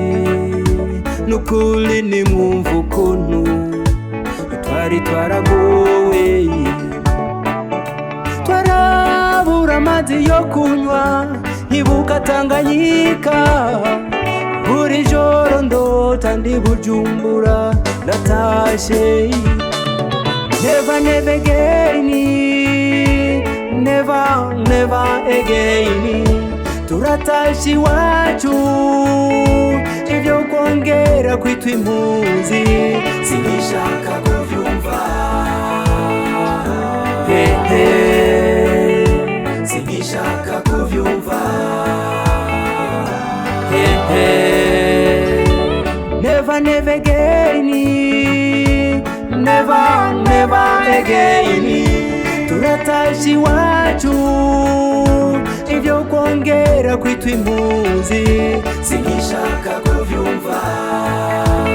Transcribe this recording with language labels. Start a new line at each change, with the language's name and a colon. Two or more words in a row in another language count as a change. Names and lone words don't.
Rundi: Nukuri nimwumva ukuntu twari twaragowe. Twarabura amazi yo kunywa nkibuka Tanganyika. Buri joro ndota ndi Bujumbura ndatashe.
English: Never never again, never never again,
Rundi: turatashi iwacu. Ibyo kongera kwitwa impunzi sinishaka kuvyumva. Sinishaka kuvyumva.
English: Never never again, never never again,
Rundi: turatashi iwacu. Ibyo kongera kwitwa impunzi sinishaka kuvyumva.